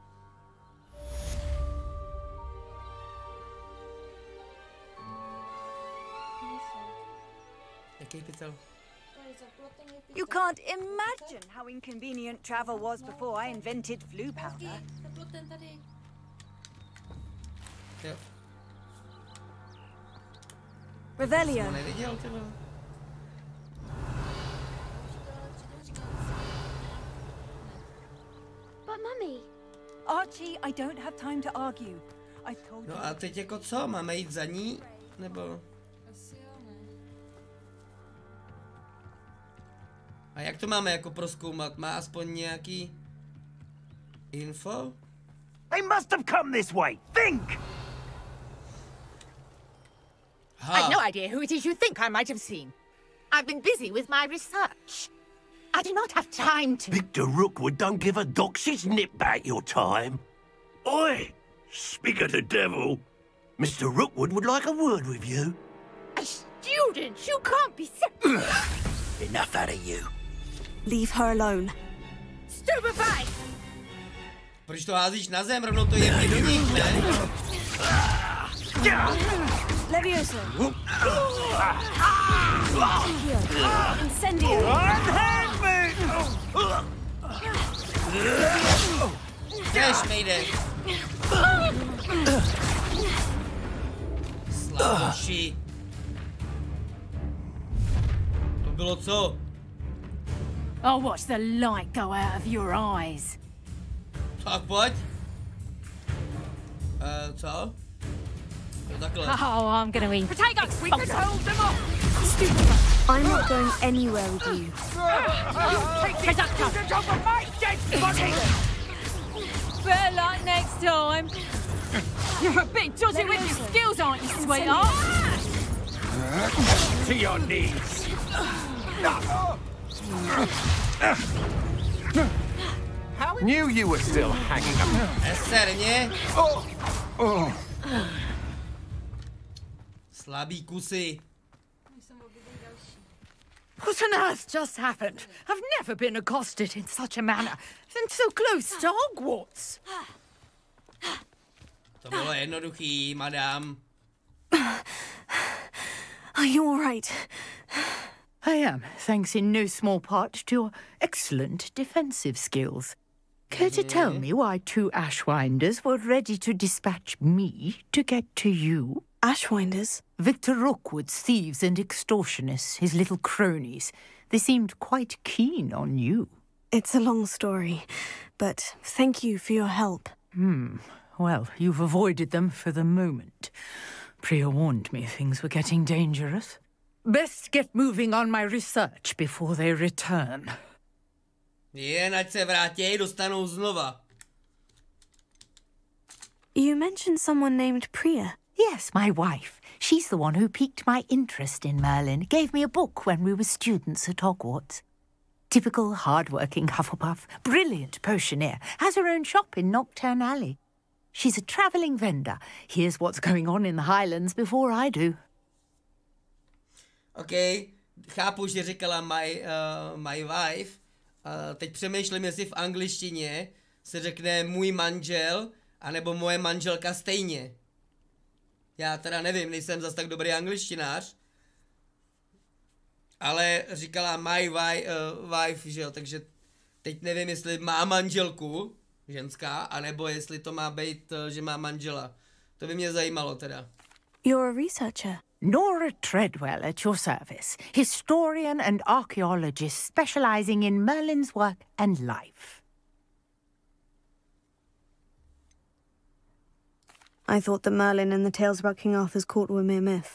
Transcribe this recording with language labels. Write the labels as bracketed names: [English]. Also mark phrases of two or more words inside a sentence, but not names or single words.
[English] You can't imagine how inconvenient travel was before I invented flu powder. Revelio. [Czech] Neviděl, ty vole. [English] But Mummy. Archie, I don't have time to argue. I told you. [Czech] No a teď jako co? Máme jít za ní? Nebo... A jak to máme jako prozkoumat? Má aspoň nějaký... info? [English] They must have come this way. Think! I've no idea who it is you think I might have seen. I've been busy with my research. I do not have time to... Victor Rookwood don't give a doxy's nip about your time. Oi! Speak of the devil. Mr. Rookwood would like a word with you. A student? You can't be... Enough out of you. Leave her alone. Stupefy! [Czech] Proč to házíš na zem? Rovnou to je do nich, ne? Levioso. Incendio. Jdeš, mejde. Slaboši. To bylo co? [English] I'll watch the light go out of your eyes. [Czech] Tak pojď. Co? Jo, takhle. [English] Oh, I'm gonna eat. Potatoes, we could hold them off. I'm not going anywhere with you. Take that student off of my dead body. Better luck next time. You're a bit dodgy with your skills, aren't you, sweetheart? To your knees. Knew you were still hanging up. [Czech] Eserně. Slabý kusy. [English] What on earth just happened? I've never been accosted in such a manner, and so close to Hogwarts. [Czech] To bylo jednoduchý, madam. [English] Are you all right? I am, thanks in no small part to your excellent defensive skills. Care to tell me why two Ashwinders were ready to dispatch me to get to you? Ashwinders? Victor Rookwood's thieves and extortionists, his little cronies. They seemed quite keen on you. It's a long story, but thank you for your help. Well, you've avoided them for the moment. Priya warned me things were getting dangerous. Best get moving on my research before they return. [Czech] Jen ať se vrátí, dostanou znova. [English] You mentioned someone named Priya. Yes, my wife. She's the one who piqued my interest in Merlin. Gave me a book when we were students at Hogwarts. Typical hard-working Hufflepuff. Brilliant potioneer. Has her own shop in Nocturne Alley. She's a travelling vendor. Hears what's going on in the Highlands before I do. [Czech] OK, chápu, že říkala [English] my wife. [Czech] Teď přemýšlím, jestli v angličtině se řekne můj manžel, anebo moje manželka stejně. Já teda nevím, nejsem zas tak dobrý angličtinář. Ale říkala [English] my wife, [Czech] že jo, takže teď nevím, jestli má manželku, ženská, anebo jestli to má být, že má manžela. To by mě zajímalo teda. [English] You're a researcher. Nora Treadwell at your service, historian and archaeologist specializing in Merlin's work and life. I thought that Merlin and the tales about King Arthur's court were mere myth.